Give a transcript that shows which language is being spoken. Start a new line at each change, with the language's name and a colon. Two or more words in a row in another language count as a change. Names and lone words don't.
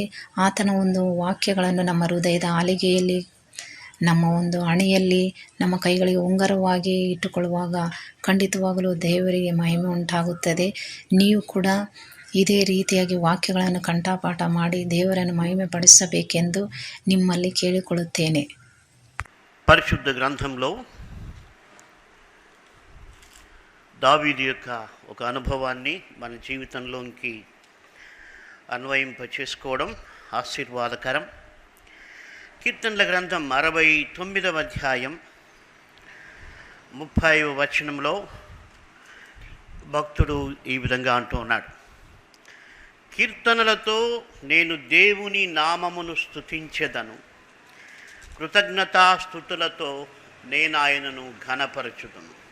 Kannada: ಆತನ ಒಂದು ವಾಕ್ಯಗಳನ್ನು ನಮ್ಮ ಹೃದಯದ ಆಲಿಗೆಯಲ್ಲಿ, ನಮ್ಮ ಒಂದು ಹಣೆಯಲ್ಲಿ, ನಮ್ಮ ಕೈಗಳಿಗೆ ಉಂಗುರವಾಗಿ ಇಟ್ಟುಕೊಳ್ಳುವಾಗ ಖಂಡಿತವಾಗಲೂ ದೇವರಿಗೆ ಮಹಿಮೆ ಉಂಟಾಗುತ್ತದೆ. ನೀವು ಕೂಡ ಇದೇ ರೀತಿಯಾಗಿ ವಾಕ್ಯಗಳನ್ನು ಕಂಠಪಾಠ ಮಾಡಿ ದೇವರನ್ನು ಮಹಿಮೆ ಪಡಿಸಬೇಕೆಂದು ನಿಮ್ಮಲ್ಲಿ ಕೇಳಿಕೊಳ್ಳುತ್ತೇನೆ.
Telugu: పరిశుద్ధ గ్రంథంలో దావీదు యొక్క ఒక అనుభవాన్ని మన జీవితంలోకి అన్వయింప చేసుకోవడం ఆశీర్వాదకరం. కీర్తనల గ్రంథం 69వ అధ్యాయం 30వ వచనంలో భక్తుడు ఈ విధంగా అంటూ ఉన్నాడు: కీర్తనలతో నేను దేవుని నామమును స్తుతించెదను, కృతజ్ఞతాస్తుతులతో నేను ఆయనను ఘనపరచుదును.